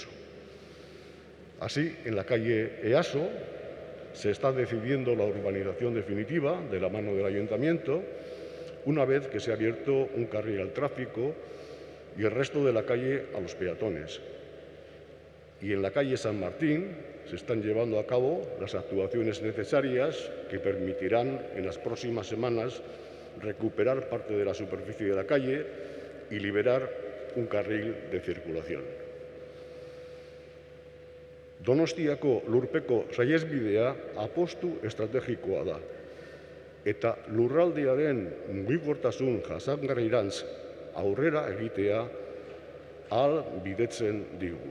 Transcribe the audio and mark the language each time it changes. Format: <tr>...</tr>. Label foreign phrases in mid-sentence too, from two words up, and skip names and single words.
<es>Así, en la calle Easo se está decidiendo la urbanización definitiva de la mano del Ayuntamiento, una vez que se ha abierto un carril al tráfico y el resto de la calle a los peatones. Y en la calle San Martín se están llevando a cabo las actuaciones necesarias que permitirán en las próximas semanas recuperar parte de la superficie de la calle y liberar un carril de circulación.</es> <eu>Donostiako lurpeko saihesbidea apostu estrategikoa da, eta lurraldearen mugikortasun jasangarrirantz aurrera egitea ahal bidetzen digu.</eu>